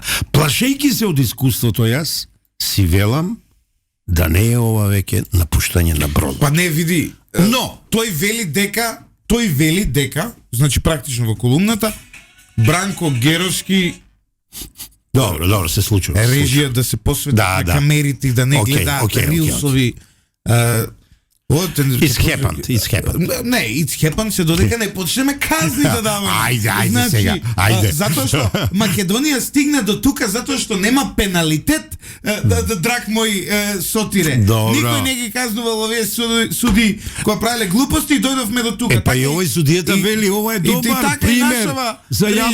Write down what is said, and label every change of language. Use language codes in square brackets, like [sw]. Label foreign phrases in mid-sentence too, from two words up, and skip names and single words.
[mk] Плашејќи се од искуството, јас си велам да не е ова веќе напуштање на брод. Па не, види, но тој вели дека, значи практично во колумната, Бранко Геровски Добро, се случува. Режија да се посвети на камерите и да не гледаат рилсови. [en] It's happened. [mk] Не, [en] it's happened [mk] се додека не почнеме казни да даваме. Ајде сега. Затоа што Македонија стигна до тука затоа што нема пеналитет, драг мој сотире. Никој не ги казнувал овие суди кои правеле глупости и дојдовме до тука. Па и овој судијата вели ова е добар пример за јавноста.